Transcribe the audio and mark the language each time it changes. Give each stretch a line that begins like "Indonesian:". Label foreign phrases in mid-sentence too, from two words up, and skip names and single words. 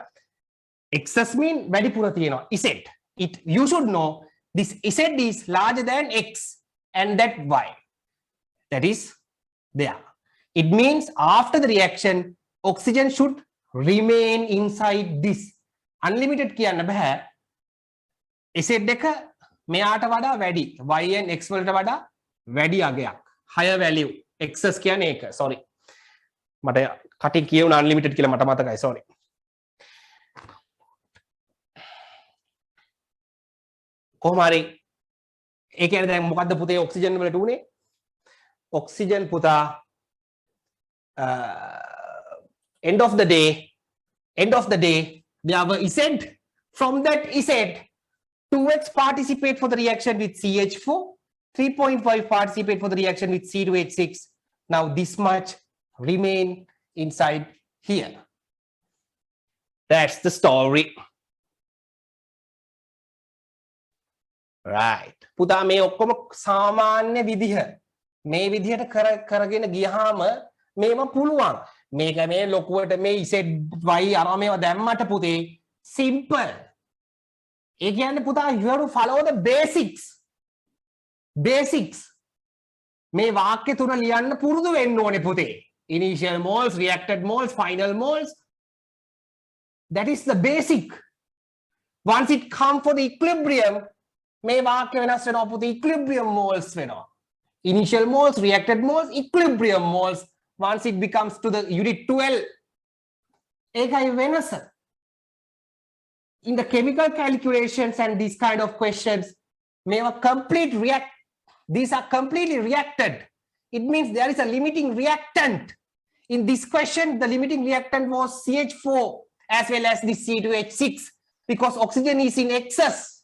English: Excess mean very
Sinhala: පුරා තියෙන.
English: Z. You should know this Z is larger than X and that Y. That is there. It means after the reaction, oxygen should remain inside this.
Sinhala: Unlimited කියන්න බෑ. Z එක මෙයාට වඩා වැඩි. Y and X වලට වඩා වැඩි අගයක්.
English: Higher value.
Sinhala: Excess කියන්නේ ඒක. Sorry. මට කටින් කියවුණ unlimited කියලා මට මතකයි. Sorry. කොහොම හරි ඒ කියන්නේ දැන් මොකද්ද පුතේ ඔක්සිජන් වලට උනේ? ඔක්සිජන් පුතා
English: end of the day we have a Z. From that Z, 2X participate for the reaction with CH4, 3.5 participate for the reaction with C2H6. Now this much remain inside here. That's the story. Right.
Sinhala: පුතා මේ ඔක්කොම සාමාන්‍ය විදිහ මේ විදිහට කරගෙන ගියාම මේව පුළුවන්. මේක මේ ලොකුවට මේ ZY අර මේව දැම්මට පුතේ simple. ඒ කියන්නේ පුතා
English: you have to follow the basics.
Sinhala: මේ වාක්‍ය තුන ලියන්න පුරුදු වෙන්න ඕනේ පුතේ.
English: Initial moles, reacted moles, final moles. That is the basic. Once it come for the equilibrium,
Sinhala: මේ වාක්‍ය වෙනස් වෙනවා පුතේ
English: equilibrium moles
Sinhala: වෙනවා.
English: Initial moles, reacted moles, equilibrium moles. Once it becomes to the unit 12,
Sinhala: ඒකයි වෙනස.
English: In the chemical calculations and these kind of questions, these are completely reacted. It means there is a limiting reactant. In this question, the limiting reactant was CH4 as well as the C2H6 because oxygen is in excess.